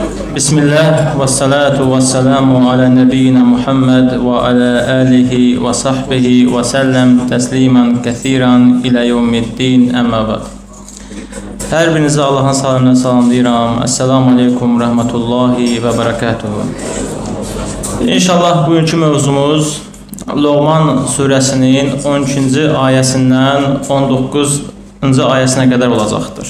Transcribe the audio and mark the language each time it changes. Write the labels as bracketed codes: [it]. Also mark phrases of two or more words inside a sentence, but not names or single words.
[ar] بسم الله والصلاة والسلام على نبينا محمد وعلى آله وصحبه وسلم تسليما كثيرا إلى يوم الدين أما بعد. [az] Hər birinizi Allahın salamına salamlayıram. [ar] السلام عليكم رحمة الله وبركاته. [az] İnşallah bugünkü mövzumuz Loğman suresinin 12-ci ayəsindən 19-cu ayəsinə qədər olacaqdır.